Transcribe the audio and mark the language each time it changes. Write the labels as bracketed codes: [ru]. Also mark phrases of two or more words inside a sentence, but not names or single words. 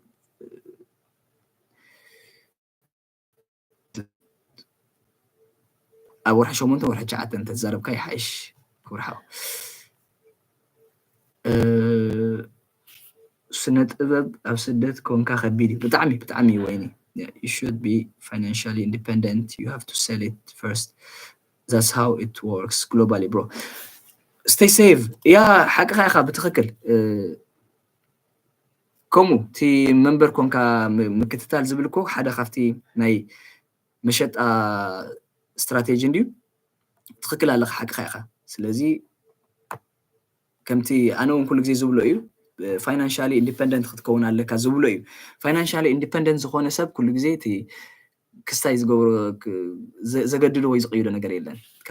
[ti] ኣብ ወርሒ 8 ወርሒ 9 እንተዛረብካ ይሓይሽ ክርሕቕ ስነ ጥበብ ኣብ ስደት ኮንካ ከቢድ እዩ ብጣዕሚ ወይኒ [en] you should be financially independent you have to sell it first that's how it works globally bro stay safe [ti] ያ ሓቂኻ ኢኻ ብትክክል ከምኡ እቲ መንበር ኮንካ ምክትታል ዝብልኮ ሓደ ካብቲ ናይ መሸጣ ስትራቴጂ እንድዩ ትክክል ኣለካ ሓቂኻ ኢኻ ስለዚ ከምቲ ኣነ እውን ኩሉ ግዜ ዝብሎ እዩ [en] financially independent [ti] ክትከውን ኣለካ ዝብሎ እዩ [en] financially independent [ti] ዝኾነ ሰብ ኩሉ ግዜ እቲ ክስታይ ዝገብሮ ዘገድሎ ወይ ዝቅይዶ ነገር የለን ካብ